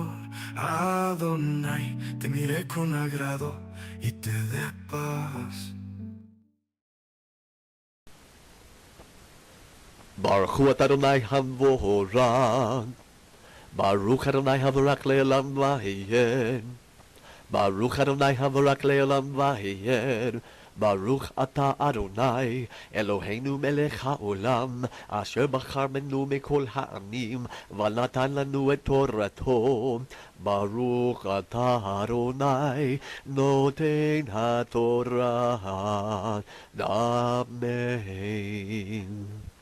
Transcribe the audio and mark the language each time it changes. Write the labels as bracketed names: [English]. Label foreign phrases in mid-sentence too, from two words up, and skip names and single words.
[Spanish] Adonai te mire con agrado y te dé paz. [Hebrew] ברוך הוא אדוני המבורך, ברוך אדוני המבורך לעולם ועד, ברוך אדוני המבורך לעולם ועד, ברוך אתה אדוני, אלוהינו מלך העולם, אשר בחר בנו מכל העמים, ונתן לנו את תורתו. ברוך אתה אדוני, נותן התורה. Amen.